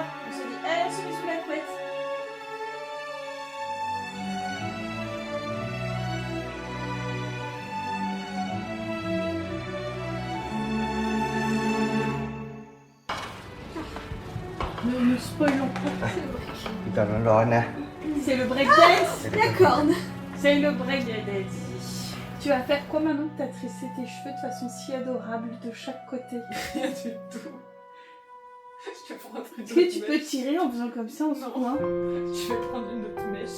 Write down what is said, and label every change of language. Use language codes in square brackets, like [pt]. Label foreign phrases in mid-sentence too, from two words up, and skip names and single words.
[fr] On se dit, elle se met sous la couette. Ne spoilons pas. C'est le break. [th] พี่ตอนร้อนๆนะ [fr] C'est le breakdance! La corne. C'est le breakdance. Tu vas faire quoi maintenant que t'as tressé tes cheveux de façon si adorable de chaque côté? Rien du tout. Je vais prendre une Est-ce que autre tu peux mèche. tirer en faisant comme ça en ce coin? Je vais prendre une autre mèche.